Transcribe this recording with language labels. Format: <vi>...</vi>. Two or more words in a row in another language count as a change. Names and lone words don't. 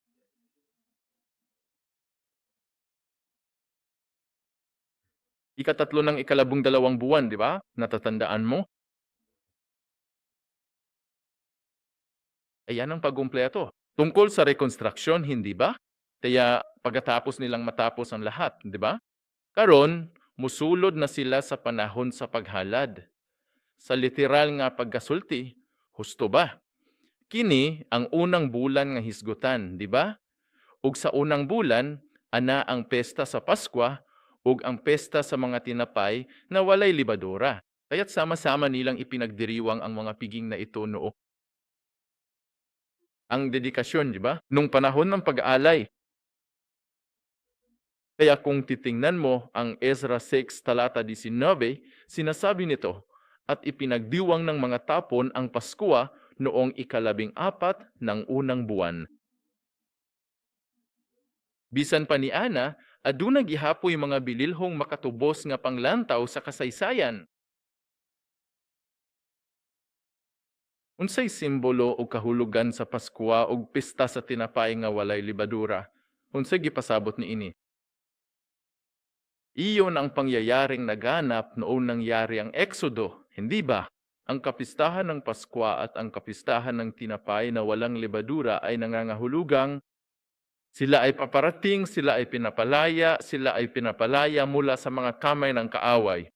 <tl>Ika-3 ng ika-12 buwan, di ba? Natatandaan mo? Ayan ang pag-kumpleto. Tungkol sa reconstruction, hindi ba? Kaya pagkatapos nilang matapos ang lahat, di ba?</tl> <ceb>Karon, musulod na sila sa panahon sa paghalad. Sa literal nga pagkasulti, husto ba? Kini ang unang bulan nga hisgutan, di ba? ug sa unang bulan, ana ang pesta sa Paskwa, ug ang pesta sa mga tinapay na walay libadura.</ceb> <tl>Kaya't sama-sama nilang ipinagdiriwang ang mga piging na ito noong ang dedikasyon, di ba? Nung panahon ng pag-aalay. Kaya kung titingnan mo ang Ezra 6 talata 19, sinasabi nito, at ipinagdiwang ng mga tapon ang Paskwa noong ika-14 ng unang buwan.</tl> <ceb>Bisan pa ni Ana, aduna gihapoy mga bililhong makatubos nga panglantaw sa kasaysayan. Unsay simbolo o kahulugan sa Paskwa ug pista sa tinapay nga walay libadura? Unsay gipasabot niini?</ceb> <tl>Iyon ang pangyayaring naganap noong nangyari ang Eksodo, hindi ba? Ang kapistahan ng Paskwa at ang kapistahan ng tinapay na walang libadura ay nangangahulugang sila ay paparating, sila ay pinapalaya mula sa mga kamay ng kaaway.</tl>